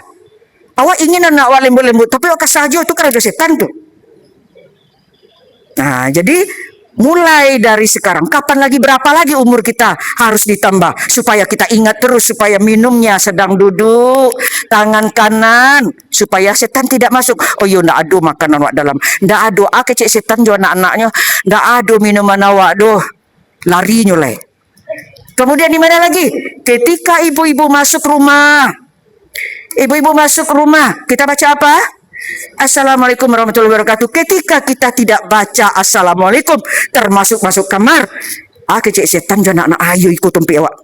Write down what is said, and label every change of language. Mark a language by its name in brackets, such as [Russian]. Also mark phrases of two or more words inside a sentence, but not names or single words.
[Indonesian] Awak ingin anak awak lembut-lembut, tapi awak kasar aja, itu kan ada setan tuh. Nah, jadi mulai dari sekarang, kapan lagi, berapa lagi umur kita harus ditambah, supaya kita ingat terus, supaya minumnya sedang duduk, tangan kanan, supaya setan tidak masuk. Oh iya, [Minangkabau] ndak ado makanan awak dalam, ndak ado, kecek setan jo anak-anaknya, ndak ado minuman awak, doh, lari nyulai. [Indonesian] Kemudian di mana lagi? Ketika ibu-ibu masuk rumah, kita baca apa? [Arabic] Assalamualaikum warahmatullahi wabarakatuh. [Indonesian] Ketika kita tidak baca assalamualaikum, termasuk masuk kamar, [Minangkabau] kecek setan jangan anak ayo ikut tampil awak.